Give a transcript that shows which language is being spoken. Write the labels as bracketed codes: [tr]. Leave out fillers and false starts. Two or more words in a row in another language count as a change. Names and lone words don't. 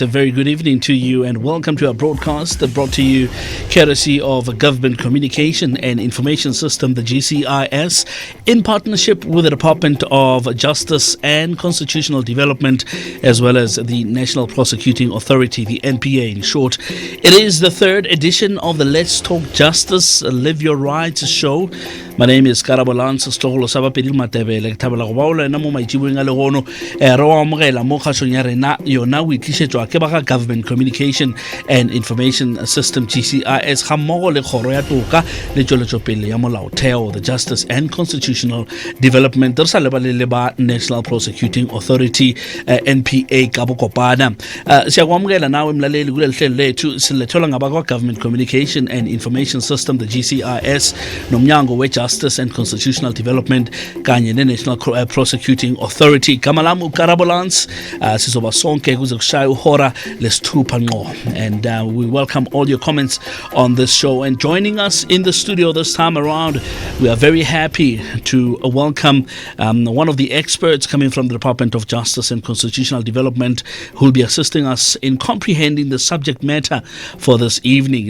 [en] very good evening to you, and welcome to our broadcast brought to you courtesy of Government Communication and Information System, the GCIS, in partnership with the Department of Justice and Constitutional Development, as well as the National Prosecuting Authority, the NPA in short. It is the third edition of the Let's Talk Justice, Live Your Rights show. [nso] My name is Karabo Lance Stolo Sabapedi Matebele Tabela Waula na mo maitibweng a le gono ro amogela mo khatsong ya rena yona o itlisetswa ke ba Government Communication and Information System GCIS ga mmogo le kgoro ya toka le tsweletsopele ya molaotheo, the Justice and Constitutional Development re sa lebale le ba National Prosecuting Authority [zu] NPA ka bokopana siyakwamukela nawe mlaleli kule hlelo lethu silethola ngaba kwa Government Communication and Information System, the GCIS, nomnyango we Justice and Constitutional Development kanye ne-National Prosecuting Authority. Gama lami uKarabo Lance, sizoba sonke kuze kushaya uhora lesithupha ngqo, [en] and we welcome all your comments on this show. And joining us in the studio this time around, we are very happy to welcome one of the experts coming from the Department of Justice and Constitutional Development, who will be assisting us in comprehending the subject matter for this evening.